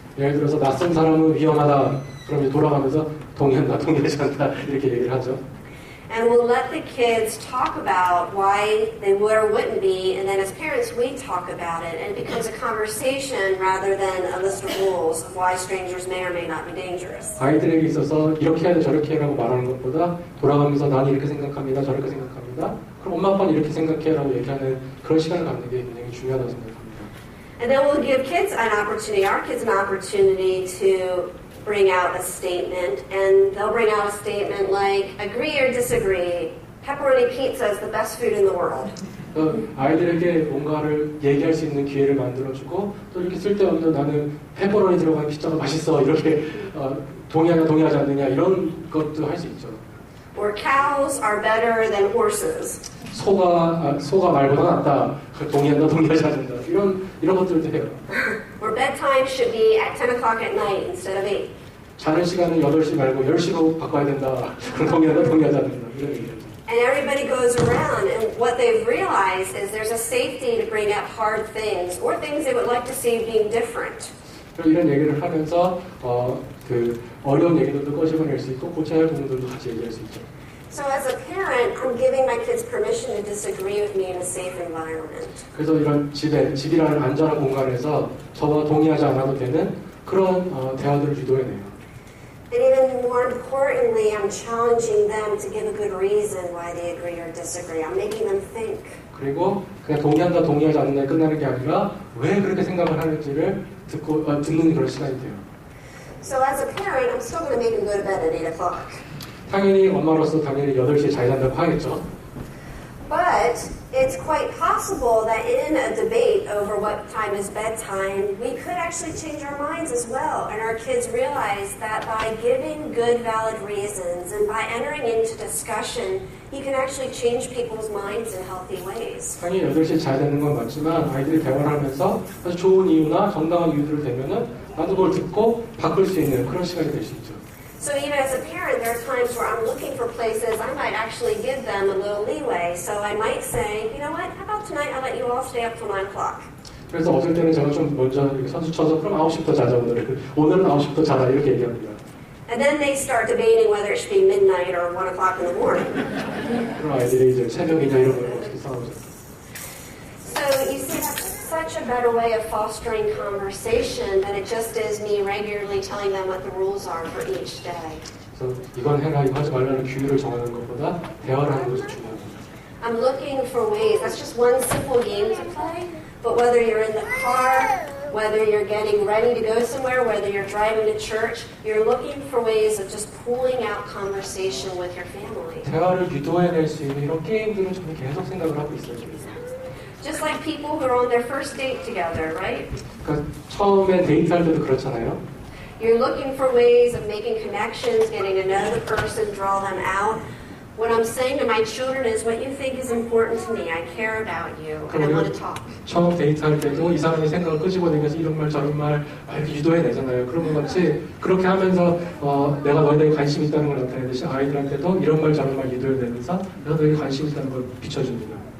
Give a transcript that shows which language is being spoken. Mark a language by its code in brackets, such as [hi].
[ko] 예를 들어서 낯선 사람은 위험하다. 그럼 이제 돌아가면서 동의한다, 동의하지 않는다 이렇게 얘기를 하죠. [en] And we'll let the kids talk about why they would or wouldn't be, and then as parents we talk about it, and it becomes a conversation rather than a list of rules of why strangers may or may not be dangerous. [ko] 아이들에게 있어서 이렇게 해야 돼, 저렇게 해라고 말하는 것보다 돌아가면서 나는 이렇게 생각합니다, 저렇게 생각합니다. 그럼 엄마 아빠는 이렇게 생각해라고 얘기하는 그런 시간을 갖는 게 굉장히 중요하다고 생각합니다. [en] And then we'll give kids an opportunity, our kids an opportunity to bring out a statement, and they'll bring out a statement like, agree or disagree, pepperoni pizza is the best food in the world. [ko] 아이들에게 뭔가를 얘기할 수 있는 기회를 만들어주고 또 이렇게 쓸데없는 나는 페퍼로니 들어간 피자가 맛있어 이렇게 동의하냐 동의하지 않느냐 이런 것도 할 수 있죠. [en] Or cows are better than horses. [ko] 소가 말보다 낫다. 동의한다 동의하지 않는다. 이런 것들도 해요. [en] Or bedtime should be at 10 o'clock at night instead of 8. [ko] 자는 시간은 8시 말고 10시로 바꿔야 된다. 동의한다 동의하지 않는다. 이런 얘기죠. [en] And everybody goes around, and what they've realized is there's a safety to bring up hard things or things they would like to see being different. [ko] 이런 얘기를 하면서 그 어려운 얘기들도 꺼집어낼 수 있고 고쳐야 할 부분들도 같이 얘기할 수 있죠. [en] So as a parent, I'm giving my kids permission to disagree with me in a safe environment. [ko] 그래서 이런 집이라는 안전한 공간에서 저와 동의하지 않아도 되는 그런 대화들을 유도해내요. [en] And even more importantly, I'm challenging them to give a good reason why they agree or disagree. I'm making them think. [ko] 그리고 그냥 동의한다, 동의하지 않는다 끝나는 게 아니라 왜 그렇게 생각을 하는지를 듣는 그런 시간이 돼요. [en] So as a parent, I'm still going to make them go to bed at 8 o'clock. [ko] 당연히 엄마로서 당연히 8시에 잘 잔다고 하겠죠. [en] But it's quite possible that in a debate over what time is bedtime, we could actually change our minds as well. And our kids realize that by giving good, valid reasons and by entering into discussion, you can actually change people's minds in healthy ways. [ko] 당연히 8시에 잘 자는 건 맞지만 아이들이 대화를 하면서 아주 좋은 이유나 정당한 이유들을 대면은 나도 그걸 듣고 바꿀 수 있는 그런 시간이 될 수 있죠. [en] So even as a parent, there are times where I'm looking for places I might actually give them a little leeway. So I might say, you know what, how about tonight I'll let you all stay up till 9 o'clock. [ko] 그래서 어떨 때는 제가 좀 먼저 이렇게 선수 쳐서 그럼 9시부터 자자 오늘은 9시부터 자라 이렇게 얘기합니다. [en] And then they start debating whether it should be midnight or 1 o'clock in the morning. [ko] 그럼 아이들이 이제 새벽이냐 이런 걸 어떻게 싸우죠. [en] So you see, that's such a better way of fostering conversation than it just is me regularly telling them what the rules are for each day. [ko] 그래서 이건 해라, 이거 하지 말라는 규율을 정하는 것보다 대화를 하는 것이 중요합니다. [en] I'm looking for ways. That's just one simple game to play. But whether you're in the car, whether you're getting ready to go somewhere, whether you're driving to church, you're looking for ways of just pulling out conversation with your family. [ko] 대화를 유도해낼 수 있는 이런 게임들은 저는 계속 생각을 하고 있어요. [en] Just like people who are on their first date together, right? [ko] 그러니까 처음에 데이트할 때도 그렇잖아요. [en] You're looking for ways of making connections, getting to know the person, draw them out. What I'm saying to my children is what you think is important to me. I care about you and I want to talk. [ko] 처음 데이트할 때도 이 사람이 생각을 끄집어내면서 이런 말 저런 말 이렇게 유도해내잖아요. 그런 것 같이 그렇게 하면서 내가 너희들에게 관심 있다는 걸 나타내듯이 아이들한테도 이런 말 저런 말 유도해내면서 내가 너희에게 관심 있다는 걸 비춰줍니다.